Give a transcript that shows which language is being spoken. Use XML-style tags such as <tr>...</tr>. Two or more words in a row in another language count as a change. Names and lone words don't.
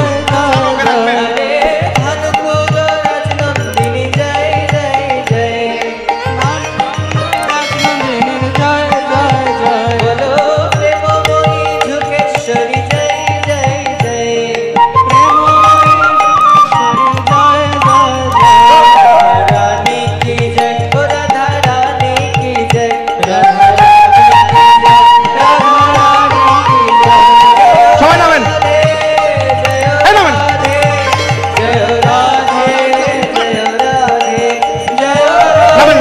<hi>हरे भानुकुल राजनंदिनी जय जय जय राजनंदिनी जय जय जय बोलो प्रेममयी झुकेश्वरी जय जय जय प्रेममयी जय जय रानी की जय ओ राधा रानी की जय राधा रानी की जय राधा रानी की जय</hi> <bn>সবাই নামেন এই নামেন</bn> <hi>जय राधे जय राधे जय</hi> <bn>নামেন</bn>